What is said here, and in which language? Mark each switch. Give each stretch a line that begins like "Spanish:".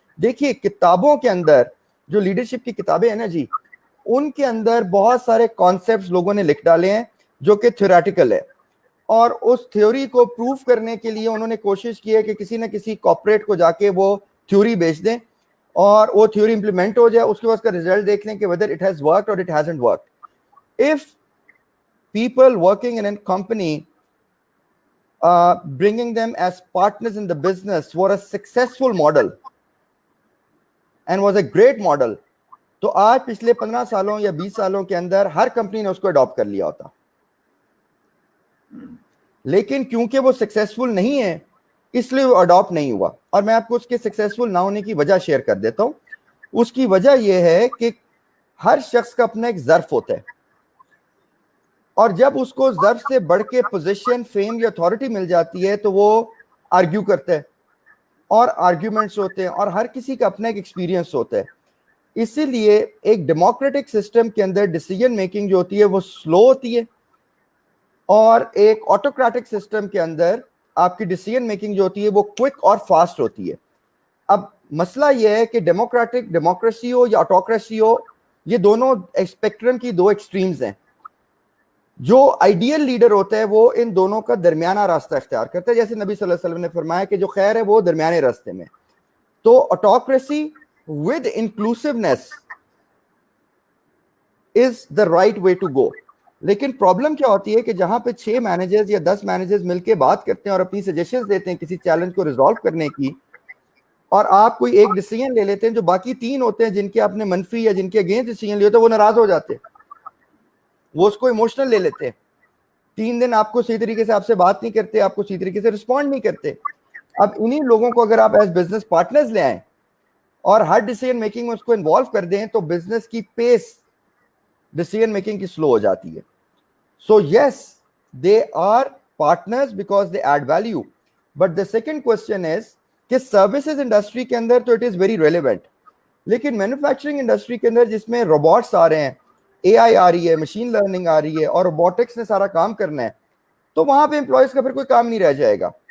Urdu: دیکھیے کتابوں کے اندر جو لیڈرشپ کی کتابیں ہیں نا جی, ان کے اندر بہت سارے کانسیپٹس لوگوں نے لکھ ڈالے ہیں جو کہ تھیوریٹیکل ہے, اور اس تھیوری کو پروف کرنے کے لیے انہوں نے کوشش کی ہے کہ کسی نہ کسی کارپوریٹ کو جا کے وہ تھیوری بیچ دیں اور وہ تھیوری امپلیمنٹ ہو جائے, اس کے بعد اس کا ریزلٹ دیکھ لیں کہ
English: whether it has worked or it hasn't worked. If people working in a company bringing them as partners in the business were a successful model and was a great model,
Urdu: تو آج پچھلے 15 سالوں یا 20 سالوں کے اندر ہر کمپنی نے اس کو adapt کر لیا ہوتا. لیکن کیونکہ وہ سکسیسفل نہیں ہے اس لیے وہ اڈاپٹ نہیں ہوا. اور میں آپ کو اس کے سکسیسفل نہ ہونے کی وجہ شیئر کر دیتا ہوں. اس کی وجہ یہ ہے کہ ہر شخص کا اپنا ایک ظرف ہوتا ہے, اور جب اس کو ظرف سے بڑھ کے پوزیشن فیم یا اتھارٹی مل جاتی ہے تو وہ آرگیو کرتا ہے, اور آرگیومنٹس ہوتے ہیں, اور ہر کسی کا اپنا ایک ایکسپیرینس ہوتا ہے. اسی لیے ایک ڈیموکریٹک سسٹم کے اندر ڈیسیجن میکنگ جو ہوتی ہے وہ سلو ہوتی ہے, اور ایک آٹوکریٹک سسٹم کے اندر آپ کی ڈیسیجن میکنگ جو ہوتی ہے وہ کوئک اور فاسٹ ہوتی ہے. اب مسئلہ یہ ہے کہ ڈیموکریسی ہو یا آٹوکریسی ہو, یہ دونوں اسپیکٹرم کی 2 ایکسٹریمز ہیں. جو آئیڈیل لیڈر ہوتا ہے وہ ان دونوں کا درمیانہ راستہ اختیار کرتا ہے, جیسے نبی صلی اللہ علیہ وسلم نے فرمایا کہ جو خیر ہے وہ درمیانے راستے میں.
English: تو autocracy with inclusiveness is the right way to go.
Urdu: لیکن پرابلم کیا ہوتی ہے کہ جہاں پہ 6 مینیجرز یا 10 مینیجرز مل کے بات کرتے ہیں اور اپنی سجیشنز دیتے ہیں کسی چیلنج کو ریزالو کرنے کی, اور آپ کوئی ایک ڈیسیجن لے لیتے ہیں, جو باقی 3 ہوتے ہیں جن کے آپ نے منفی یا جن کے اگینسٹ ڈیسیجن لیے ہوتے ہیں, وہ ناراض ہو جاتے ہیں, وہ اس کو ایموشنل لے لیتے ہیں. 3 دن آپ کو صحیح طریقے سے آپ سے بات نہیں کرتے, آپ کو صحیح طریقے سے رسپونڈ نہیں کرتے. اب انہی لوگوں کو اگر آپ ایز بزنس پارٹنرز لے آئیں اور ہر ڈیسیجن میکنگ میں اس کو انوالو کر دیں, تو بزنس کی پیس ڈیسیجن میکنگ کی سلو ہو جاتی ہے.
English: So yes, they are partners because they add value. But the second question is
Urdu: کہ سروسز انڈسٹری کے اندر تو
English: it is very relevant,
Urdu: لیکن مینوفیکچرنگ انڈسٹری کے اندر جس میں روبوٹس آ رہے ہیں, اے آئی آ رہی ہے, مشین لرننگ آ رہی ہے, اور روبوٹکس نے سارا کام کرنا ہے, تو وہاں پہ امپلائیز کا پھر کوئی کام نہیں رہ جائے گا.